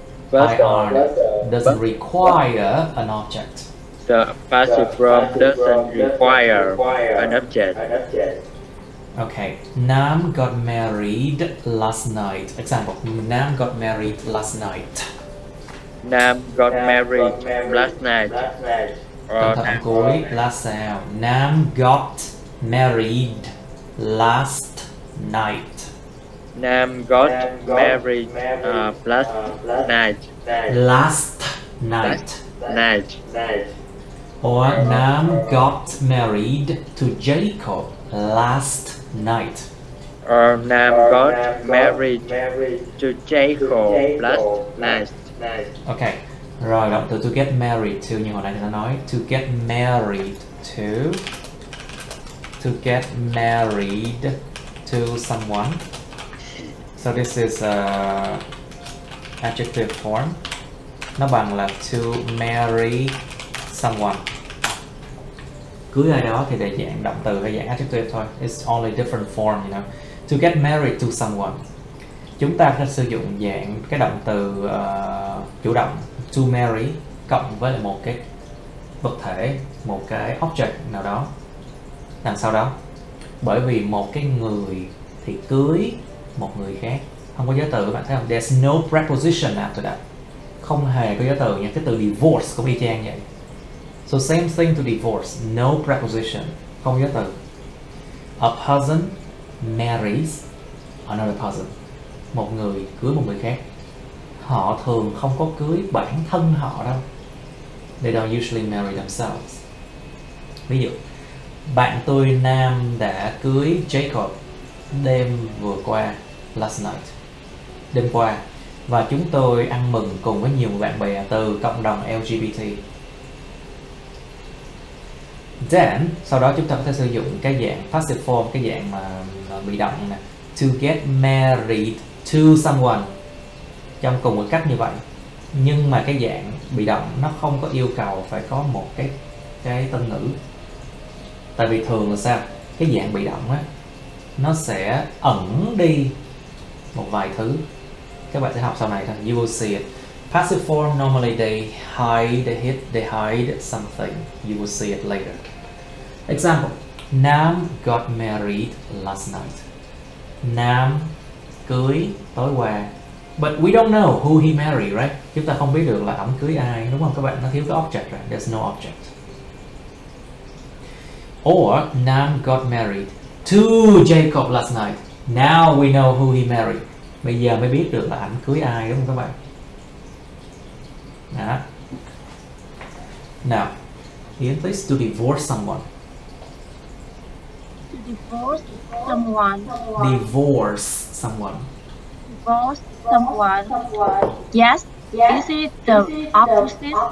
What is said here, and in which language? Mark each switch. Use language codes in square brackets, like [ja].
[en] IR doesn't require an object. The passive form doesn't require an object. Okay, Nam got married last night. Example, Nam got married last night. Nam got married last night. [vi] Cẩn thận cuối, [en] last sound. Nam got married last night. Nam got married last night. Last night. Or Nam got married to Jacob last night. Or Nam got married to Jacob last night. [vi] Okay. Rồi động từ to get married to như hồi nãy chúng ta nói, to get married to get married to someone. [en] So this is a adjective form. [vi] Nó bằng là to marry someone. Cưới ai đó thì để dạng động từ hay dạng adjective thôi. [en] It's only different form, you know. To get married to someone. [vi] Chúng ta sẽ sử dụng dạng cái động từ chủ động to marry cộng với lại một cái vật thể, một cái object nào đó đằng sau đó. Bởi vì một cái người thì cưới một người khác, không có giới từ, các bạn thấy không? [en] There's no preposition after that. [vi] Không hề có giới từ nha. Cái từ divorce cũng y chang vậy. [en] So same thing to divorce, no preposition, [vi] không giới từ. [en] A person marries another person. [vi] Một người cưới một người khác. Họ thường không có cưới bản thân họ đâu. [en] They don't usually marry themselves. [vi] Ví dụ, bạn tôi Nam đã cưới Jacob đêm vừa qua, [en] last night, [vi] đêm qua, và chúng tôi ăn mừng cùng với nhiều bạn bè từ cộng đồng LGBT. Then, sau đó chúng ta có thể sử dụng cái dạng passive form, cái dạng mà bị động nè, to get married to someone trong cùng một cách như vậy. Nhưng mà cái dạng bị động nó không có yêu cầu phải có một cái tân ngữ. Tại vì thường là sao? Cái dạng bị động á, nó sẽ ẩn đi một vài thứ. Các bạn sẽ học sau này thôi. [en] You will see it. Passive form normally they hide something. You will see it later. Example: Nam got married last night. [vi] Nam cưới tối qua. [en] But we don't know who he married, right? [vi] Chúng ta không biết được là ổng cưới ai, đúng không các bạn? Nó thiếu cái object rồi. [en] There's no object. Or Nam got married to Jacob last night. Now we know who he married. [vi] Bây giờ mới biết được là ảnh cưới ai, đúng không các bạn? Đó. [en] Now, Ian, please, to divorce someone. To divorce someone. Divorce someone. Divorce someone. Yes. Is it the opposite?